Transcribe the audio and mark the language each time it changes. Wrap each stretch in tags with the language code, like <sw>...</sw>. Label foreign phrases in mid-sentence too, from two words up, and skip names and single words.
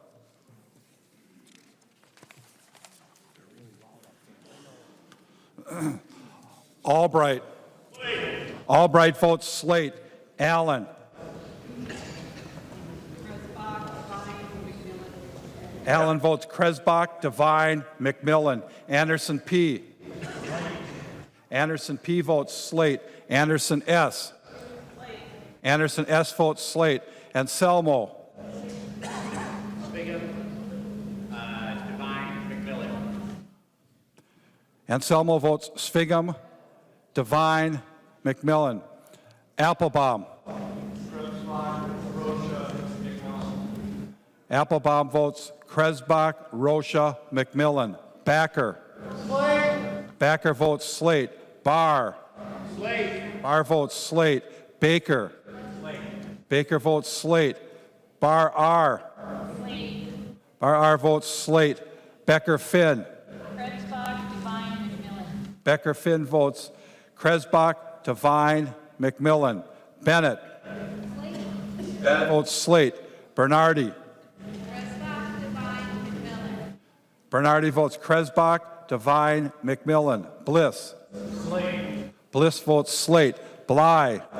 <en>Albright. Albright votes slate. Allen. Allen votes Kresbach, Devine, McMillan. Anderson P. Anderson P votes slate. Anderson S. Anderson S votes slate. Anselmo. Anselmo votes Sviggum, Devine, McMillan. Applebaum. Applebaum votes Kresbach, Rocha, McMillan. Backer. Backer votes slate. Barr. Barr votes slate. Baker. Baker votes slate. Barr R. Barr R votes slate. Becker Finn. Becker Finn votes Kresbach, Devine, McMillan. Bennett. Bennett votes slate. Bernardi. Bernardi votes Kresbach, Devine, McMillan. Bliss. Bliss votes slate. Bly.</en>